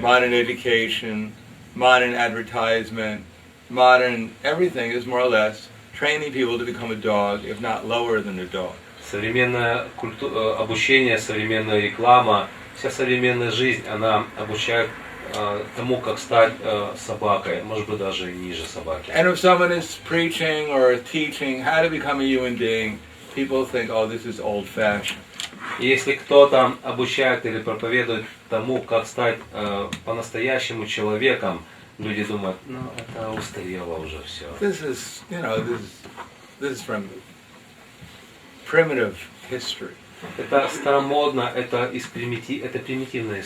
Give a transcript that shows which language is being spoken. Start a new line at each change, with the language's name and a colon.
English: Modern education, modern advertisement, modern everything is more or less training people to become a dog, if not lower than a dog.
Russian: Современное обучение, современная реклама, вся современная жизнь, она обучает тому, как стать собакой, может быть, даже и ниже собаки.
English: And if someone is preaching or teaching how to become a human being, people think, oh, this is old-fashioned.
Russian: И если кто-то обучает или проповедует тому, как стать по-настоящему человеком, люди думают, ну, это устарело уже все.
English: This is, this is from primitive history.
Russian: Это старомодно, это примитивная